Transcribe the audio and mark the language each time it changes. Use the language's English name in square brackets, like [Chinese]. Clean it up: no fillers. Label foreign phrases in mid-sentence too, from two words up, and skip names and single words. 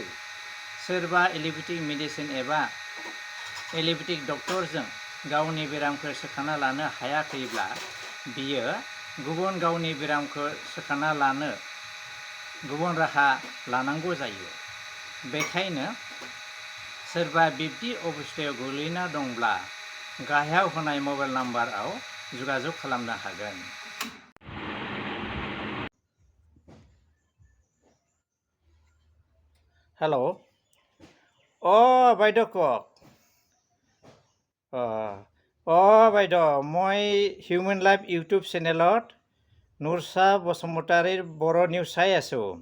[Bodo] सोरबा एल'पेथिक मेडिसिन एबा एल'पेथिक डक्टरजों गावनि बेरामखौ सोखाना लानो हायाखैब्ला बियो गुबुन गावनि बेरामखौ सोखाना लानो गुबुन राहा लानांगौ जायो। बेखायनो सोरबा बिब्दि अबस्थायाव गोग्लैना दंब्ला गाहायाव होनाय मबाइल नाम्बाराव जगाजग खालामनो हागोन। [Assamese] हेल' বাইদেউ কওক। বাইদেউ, মই হিউমেন লাইফ ইউটিউব চেনেলত নুৰছা বসুমতাৰীৰ বড়ো নিউজ চাই আছোঁ।